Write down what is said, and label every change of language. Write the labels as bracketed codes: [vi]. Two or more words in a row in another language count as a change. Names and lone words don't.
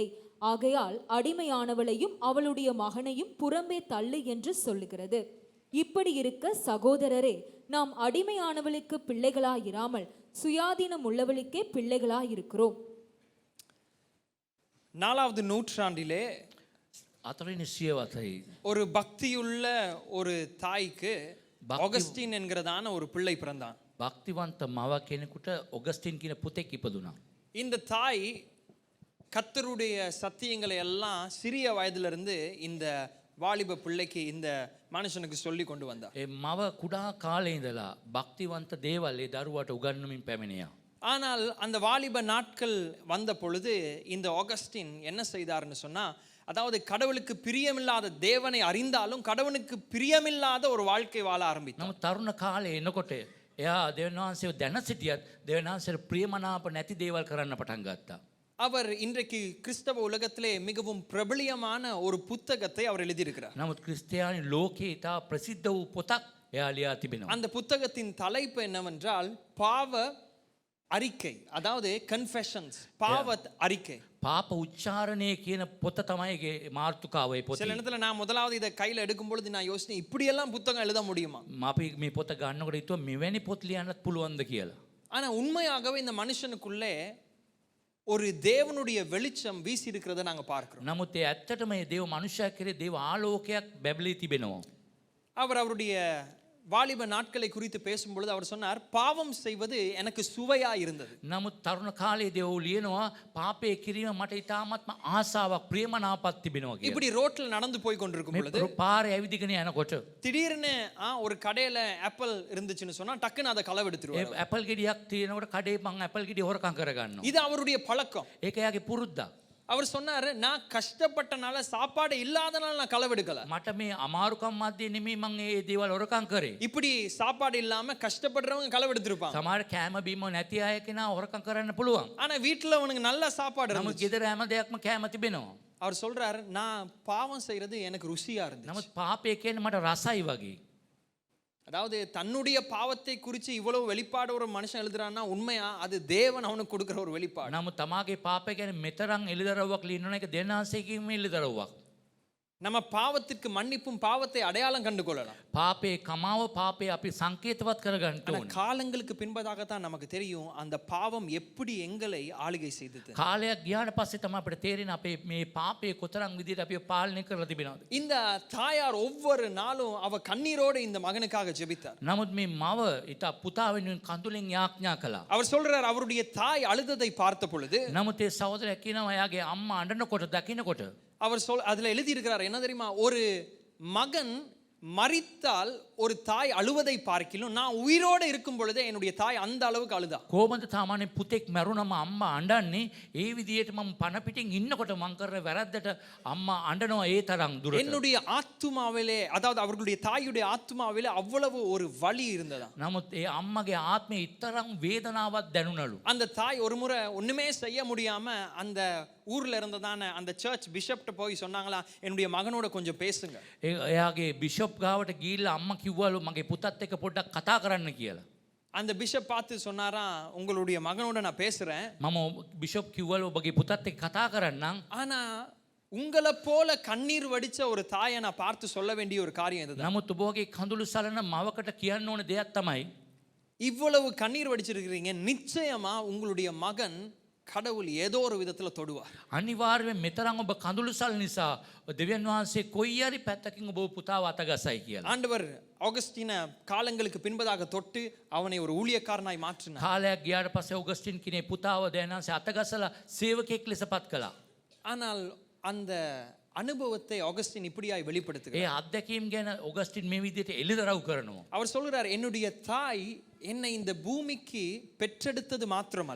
[ta] ஆகையால் அடிமையானவளையும் அவளுடைய மகனையும் புறம்பே தள்ளு என்று சொல்லுகிறது. இப்படி இருக்க சகோதரரே, நாம் அடிமையானவளுக்கு பிள்ளைகளாயிராமல் சுயாதீனம் உள்ளவளுக்கே பிள்ளைகளாயிருக்கிறோம். 4வது நூற்றாண்டிலே [si] 4වෙනි සියවසයි [ta] ஒரு பக்தியுள்ள ஒரு தாய்க்கு ஆகஸ்டின் என்கிறதான ஒரு பிள்ளை பிறந்தான். [si] භක්තිවන්ත මව කෙනෙකුට ඔගස්ටින් කියන පුතෙක් ඉපදුනා. [ta] இந்த தாய் கர்த்தருடைய சத்தியங்களை எல்லாம் சிறிய வயதிலிருந்து இந்த வாலிப பிள்ளைக்கு இந்த மனுஷனுக்கு சொல்லி கொண்டு வந்தார். [si] ඒ මව කුඩා කාලේ ඉඳලා භක්තිවන්ත දේවල් ඒ දරුවාට උගන්වමින් පැමිණියා. [ta] ஆனால் அந்த வாலிப நாட்கள் வந்த பொழுது இந்த ஆகஸ்டின் என்ன செய்தார்னு சொன்னா, அதாவது கடவுளுக்கு பிரியமில்லாத தேவனை அறிந்தாலும் கடவுளுக்கு பிரியமில்லாத ஒரு வாழ்க்கை வாழ ஆரம்பித்தார். [si] නමුත් තරුණ කාලේ එනකොට එයා දෙවියන් වහන්සේව දැන සිටියත් දෙවියන් වහන්සේට ප්‍රියමනාප නැති දේවල් කරන්න පටන් ගත්තා. [ta] அவர் இன்றைக்கு கிறிஸ்தவ உலகத்திலே மிகவும் பிரபலியமான ஒரு புத்தகத்தை அவர் எழுதியிருக்கிறார். [si] නමුත් ක්‍රිස්තියානි ලෝකේ ඉතා ප්‍රසිද්ධ වූ පොතක් එයා ලියා තිබෙනවා. [ta] அந்த புத்தகத்தின் தலைப்பு என்னவென்றால் பாவ அறிக்கை, அதாவது கன்ஃபெஷன்ஸ், பாவ அறிக்கை. [si] පාප උච්චාරණය කියන පොත තමයි ඒකේ මාතෘකාව. ඒ පොතේ [ta] சில நேரத்துல நான் முதலாவது இதை கையில எடுக்கும் பொழுது நான் யோசிச்சேன், இப்படியெல்லாம் புத்தகம் எழுத முடியுமா? [si] අපි මේ පොත ගන්නකොට හිතුවා මෙවැනි පොත් ලියන්නත් පුළුවන්ද කියලා. [ta] ஆனா உண்மையாகவே இந்த மனுஷனுக்குள்ளே ஒரு தேவனுடைய வெளிச்சம் வீசி இருக்கிறத நாங்க பார்க்கிறோம். [si] නමුත් ඒ ඇත්තටම මේ දේව මනුෂ්‍යයා කෙරේ දේව ආලෝකයක් බැබලී තිබෙනවා. [ta] அவர் அவருடைய வாலிப நாட்களை குறித்து பேசும்பொழுது அவர் சொன்னார், பாவம் செய்வது எனக்கு சுவையா இருந்தது. [si] නමුත් තරුණ කාලයේදී ඔහු ලියනවා පාපය කිරීම මට ඉතාමත්ම ආසාවක් ප්‍රියමනාපක් තිබෙනවා කියලා. [ta] இப்படி ரோட்ல நடந்து போய் கொண்டிருக்கும் பொழுது [si] පාරේ ඇවිදිගෙන යනකොට [ta] திடீர்னு ஒரு கடையில ஆப்பிள் இருந்துச்சுன்னு சொன்னா டக்குன்னு அதை களவெடுத்துருவாரு. [si] ඇපල් ගෙඩියක් තියෙනකොට කඩේ මං ඇපල් ගෙඩිය හොරකම් කරගන්නවා. [ta] இது அவருடைய பழக்கம். [si] ඒක එයාගේ පුරුද්දක්. [ta] அவர் சொன்னாரு, நான் கஷ்டப்பட்டனால, சாப்பாடு இல்லாதனால நான் களவெடுக்கல. [si] මට මේ අමාරුකම් මැද්දේ නෙමෙයි මං ඒ දේවල් හොරකම් කරේ. [ta] இப்படி சாப்பாடு இல்லாம கஷ்டப்படுறவங்க களவெடுத்திருப்பாங்க. [si] සමහර කෑම බීම නැති අය කෙනා හොරකම් කරන්න පුළුවන්. [ta] ஆனா வீட்டுல அவனுக்கு நல்ல சாப்பாடு [si] නමුත් [ta] இருந்துச்சு. [si] ගෙදර හැම දෙයක්ම කෑම තිබෙනවා. [ta] அவர் சொல்றாரு, நான் பாவம் செய்யறது எனக்கு ருசியா இருந்துச்சு. [si] නමුත් පාපය කියන්නේ මට රසයි වගේ. [ta] அதாவது தன்னுடைய பாவத்தை குறித்து இவ்வளவு வெளிப்பாடு ஒரு மனுஷன் எழுதுறான்னா உண்மையா அது தேவன் அவனுக்கு கொடுக்கிற ஒரு வெளிப்பாடு. [si] නමුත් තමාගේ පාපය කියන්නේ මෙතරම් එළිදරව්වක් ලියනවා එක දෙන්නාසේකින්ම එළිදරව්වක්. [ta] நம்ம பாவத்திற்கு மன்னிப்பும் பாவத்தை அடையாளம் கண்டு கொள்ளலாம். [si] පාපේ කමාව පාපේ අපි සංකේතවත් කරගන්න [ta] ஆனா [si] ඕනේ. [ta] காலங்களுக்கு பின்பதாகத்தான் நமக்கு தெரியும் அந்த பாவம் எப்படி எங்களை ஆளுகை செய்தது. [si] කාලයක් ගියාට පස්සේ තමයි අපිට තේරෙන්නේ අපේ මේ පාපේ කොතරම් විදිහට අපි පාලනය කරලා තිබෙනවද. [ta] இந்த தாயார் ஒவ்வொரு நாளும் அவ கண்ணீரோடு இந்த மகனுக்காக ஜெபித்தார். [si] නමුත් මේ මව ඉතා පුතා වෙනුවෙන් කඳුලෙන් යාඥා කළා. [ta] அவர் சொல்றார், அவருடைய தாய் அழுததை பார்த்த பொழுது [si] නමුත් ඒ සහෝදරයා කියනවා එයාගේ අම්මා අඬනකොට දකින්නකොට [ta] அவர் அதுல எழுதி இருக்கிறார், என்ன தெரியுமா, ஒரு மகன் மரித்தால் ஒரு தாய் அழுவதை பார்க்கிலும் நான் உயிரோடு இருக்கும் பொழுதே என்னுடைய தாய் அந்த அளவுக்கு அழுதா. [si] කොහොමද සාමාන්‍ය පුතෙක් මැරුණම අම්මා අඬන්නේ? ඒ විදිහට මම පණ පිටින් ඉන්නකොට මං කරන වැරද්දට අම්මා අඬනවා ඒ තරම් දුරට. [ta] என்னுடைய ஆத்துமாவிலே, அதாவது அவர்களுடைய தாயுடைய ஆத்துமாவிலே அவ்வளவு ஒரு வலி இருந்ததா. [si] නමුත් ඒ අම්මගේ ආත්මේ ඉතරම් වේදනාවක් දැනුණලු. [ta] அந்த தாய் ஒரு முறை ஒண்ணுமே செய்ய முடியாம அந்த ஊர்ல இருந்ததான அந்த சர்ச் பிஷப்ட்ட போய் சொன்னாங்களா, என்னுடைய மகனோட கொஞ்சம் பேசுங்க. [si] එයාගේ බිෂොප් ගාවට ගිහිල්ලා අම්මා කිව්වලු මගේ පුතත් එක්ක පොඩ්ඩක් කතා කරන්න කියලා. [ta] அந்த பிஷப் பார்த்து சொன்னாராம், உங்களுடைய மகனோட நான் பேசுறேன், [si] මම බිෂොප් කිව්වලු ඔබගේ පුතත් එක්ක කතා කරන්නම්. [ta] ஆனா உங்களை போல கண்ணீர் வடிச்ச ஒரு தாயை நான் பார்த்து சொல்ல வேண்டிய ஒரு காரியம் இதுதான். [si] නමුත් ඔබ වගේ කඳුළු සලන මවකට කියන්න ඕන දෙයක් තමයි [ta] இவ்வளவு கண்ணீர் வடிச்சிருக்கிறீங்க, நிச்சயமா உங்களுடைய மகன் கடவுள் ஏதோ ஒரு விதத்துல தொடுவார். [si] අනිවාර්යයෙන් මෙතරම් ඔබ කඳුළු සල් නිසා දෙවියන් වහන්සේ කොයි හරි පැත්තකින් ඔබ පුතාව අතගසයි කියලා. [ta] ஆண்டவர் ஆகஸ்டின காலங்களுக்கு பின்பதாக தொட்டு அவனை ஒரு ஊழியக்காரனாய் மாற்றினார். [si] කාලයක් ගියාට පස්සේ ඔගස්ටින් කිනේ පුතාව දෙවියන් වහන්සේ අතගසලා සේවකයෙක් ලෙස පත් කළා. [ta] ஆனால் அந்த அனுபவத்தை ஆகஸ்டின் இப்படியாய் [si] ඒ [ta] வெளிப்படுத்துகிறார். [si] අත්දැකීම් ගැන ඔගස්ටින් මේ විදිහට එළිදරව් කරනවා. [ta] அவர் சொல்கிறார், என்னுடைய தாய் என்னை இந்த பூமிக்கு பெற்றெடுத்தது மாத்திரமல்ல,